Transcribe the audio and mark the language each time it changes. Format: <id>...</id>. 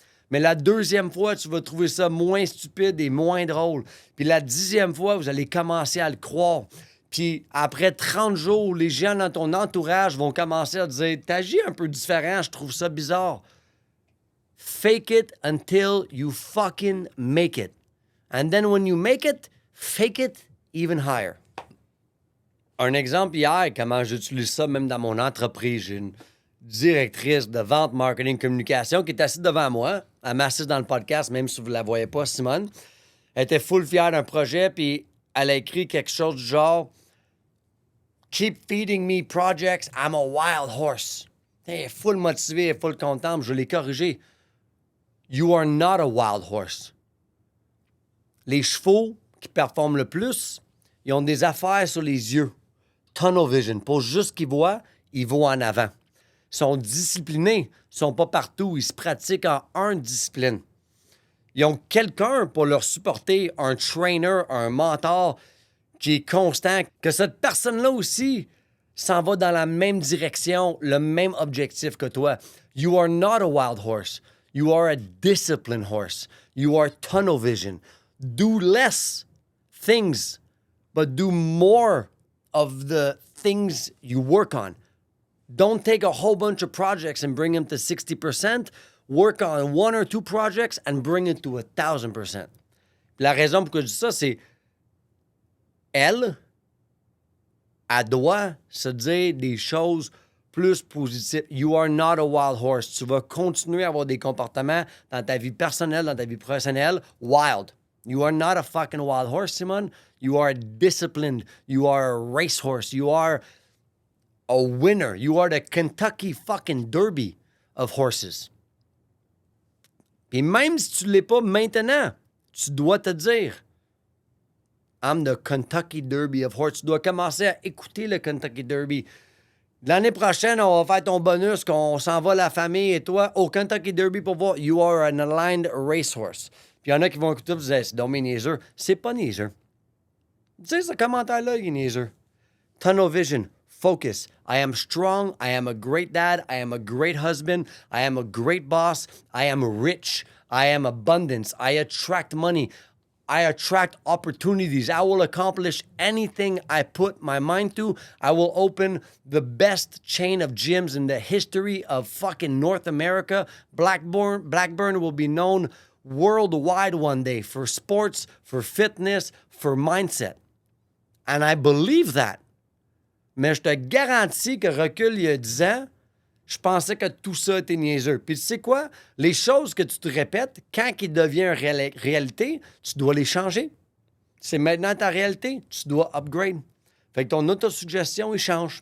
<fr>Mais la deuxième fois, tu vas trouver ça moins stupide et moins drôle. Puis la 10e fois, vous allez commencer à le croire. Puis après 30 jours, les gens dans ton entourage vont commencer à te dire « T'agis un peu différent, je trouve ça bizarre. »</fr> <en>Fake it until you fucking make it. And then when you make it, fake it even higher.</en> <fr>Un exemple hier, comment j'utilise ça même dans mon entreprise. J'ai une directrice de vente, marketing, communication qui est assise devant moi. Elle m'assiste dans le podcast, même si vous ne la voyez pas, Simone. Elle était full fière d'un projet, puis elle a écrit quelque chose du genre «</fr> <en>Keep feeding me projects, I'm a wild horse.</en> <fr>» Elle est full motivée, elle est full contente, je l'ai corrigé. «</fr> <en>You are not a wild horse.</en> <fr>» Les chevaux qui performent le plus, ils ont des affaires sur les yeux.</fr> <en>Tunnel vision.</en> <fr>Pour juste ce qu'ils voient, ils vont en avant. Ils sont disciplinés. Ils ne sont pas partout. Ils se pratiquent en une discipline. Ils ont quelqu'un pour leur supporter, un trainer, un mentor qui est constant, que cette personne-là aussi s'en va dans la même direction, le même objectif que toi.</fr> <en>You are not a wild horse. You are a disciplined horse. You are tunnel vision. Do less things, but do more of the things you work on. Don't take a whole bunch of projects and bring them to 60%. Work on 1 or 2 projects and bring it to 1,000%.</en> <fr>La raison pour que je dis ça, c'est elle doit se dire des choses plus positives.</fr> <en>You are not a wild horse.</en> <fr>Tu vas continuer à avoir des comportements dans ta vie personnelle, dans ta vie professionnelle, wild.</fr> <en>You are not a fucking wild horse, Simone. You are disciplined. You are a racehorse. You are a winner. You are the Kentucky fucking Derby of horses.</en> <fr>Puis même si tu ne l'es pas maintenant, tu dois te dire</fr> <en>I'm the Kentucky Derby of horses.</en> <fr>Tu dois commencer à écouter le Kentucky Derby. L'année prochaine, on va faire ton bonus, qu'on s'en va la famille et toi au Kentucky Derby pour voir</fr> <en>You are an aligned racehorse.</en> <fr>Puis il y en a qui vont écouter et dire c'est donc mes niaiseux. C'est pas niaiseux. Tu sais, ce commentaire-là, il est niaiseux.</fr> <en>Tunnel vision. Focus. I am strong. I am a great dad. I am a great husband. I am a great boss. I am rich. I am abundance. I attract money. I attract opportunities. I will accomplish anything I put my mind to. I will open the best chain of gyms in the history of fucking North America. Blackburn will be known worldwide one day for sports, for fitness, for mindset. And I believe that.</en> <fr>Mais je te garantis que recul il y a 10 ans, je pensais que tout ça était niaiseux. Puis tu sais quoi? Les choses que tu te répètes, quand ils deviennent réalité, tu dois les changer. C'est maintenant ta réalité, tu dois upgrade. Fait que ton autosuggestion, il change.</fr>